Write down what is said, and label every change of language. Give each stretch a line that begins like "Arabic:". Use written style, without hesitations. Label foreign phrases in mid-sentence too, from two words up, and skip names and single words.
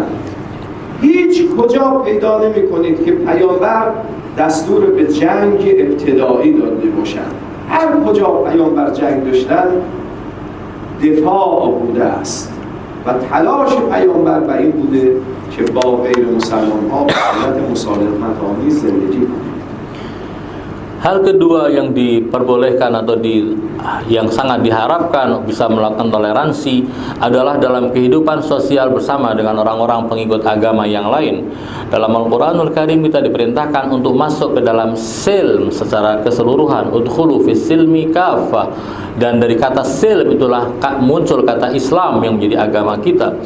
Persian: هیچ کجا پیدا نمی کنید که پیامبر دستور به جنگ ابتدایی داده باشند. هر کجا پیامبر جنگ داشتن دفاع بوده است و تلاش پیامبر به این بوده که با غیر مسلمان ها به حالت مسالمت آمیز زندگی کنند.
Indonesian: Hal kedua yang diperbolehkan atau yang sangat diharapkan bisa melakukan toleransi adalah dalam kehidupan sosial bersama dengan orang-orang pengikut agama yang lain. Dalam Al-Quranul Karim kita diperintahkan untuk masuk ke dalam silm secara keseluruhan,
Arabic: ادخلوا في السلم كافة,
Indonesian: dan dari kata silm itulah muncul kata Islam yang menjadi agama kita.